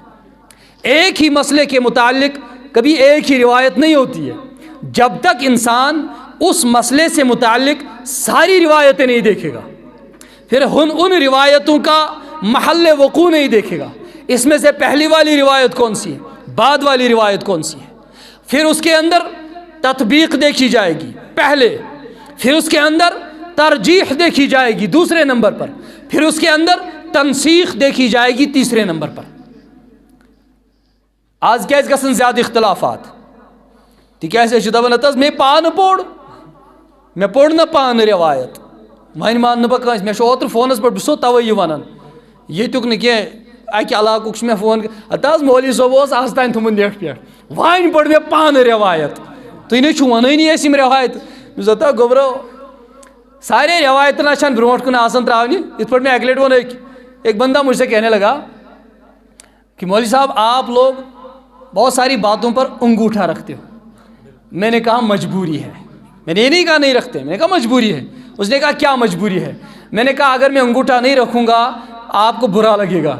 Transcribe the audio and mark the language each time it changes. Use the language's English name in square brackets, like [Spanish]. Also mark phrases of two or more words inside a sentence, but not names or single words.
[Urdu] ایک ہی مسئلے کے متعلق کبھی ایک ہی روایت نہیں ہوتی ہے، جب تک انسان اس مسئلے سے متعلق ساری روایتیں نہیں دیکھے گا، پھر ان روایتوں کا محل وقوع نہیں دیکھے گا، اس میں سے پہلی والی روایت کون سی ہے، بعد والی روایت کون سی ہے، پھر اس کے اندر تطبیق دیکھی جائے گی پہلے، پھر اس کے اندر ترجیح دیکھی جائے گی دوسرے نمبر پر، پھر اس کے اندر تنسیخ دیکھی جائے گی تیسرے نمبر پر۔ [Kashmiri] آج کیازِ گژھن زیادہ اختلافات؟ تکیازِ چھِ دپان ہتہٕ حظ مے پانہٕ پوٚر، مےٚ پوٚر نہٕ پانہٕ روایت، وۄنۍ مان نہٕ بہٕ کٲنٛسہِ، مےٚ چھُ اوترٕ فونَس پٮ۪ٹھ، بہٕ چھُسو تَوَے یہِ وَنان، ییٚتیُک نہٕ کینٛہہ، اَکہِ علاقُک چھُ مےٚ فون، ہتہٕ حظ مولوی صٲب اوس آز تانۍ تھوٚمُت نیٹ پٮ۪ٹھ، وۄنۍ پٔر مےٚ پانہٕ روایت، تُہۍ نَے چھُو وَنٲنی اَسہِ یِم روایت، مےٚ دوٚپ ہتا گوٚبرو [Urdu] سارے روایتیں [Kashmiri] نہ چھَنہٕ برونٛٹھ کُن آسان ترٛاونہِ، یِتھ پٲٹھۍ مےٚ اَکہِ لَٹہِ ووٚن [Urdu] ایک بندہ مجھ سے کہنے لگا کہ مولوی صاحب آپ لوگ بہت ساری باتوں پر انگوٹھا رکھتے ہو۔ میں نے کہا مجبوری ہے، میں نے یہ نہیں کہا نہیں رکھتے، میں نے کہا مجبوری ہے۔ اس نے کہا کیا مجبوری ہے؟ میں نے کہا اگر میں انگوٹھا نہیں رکھوں گا آپ کو برا لگے گا۔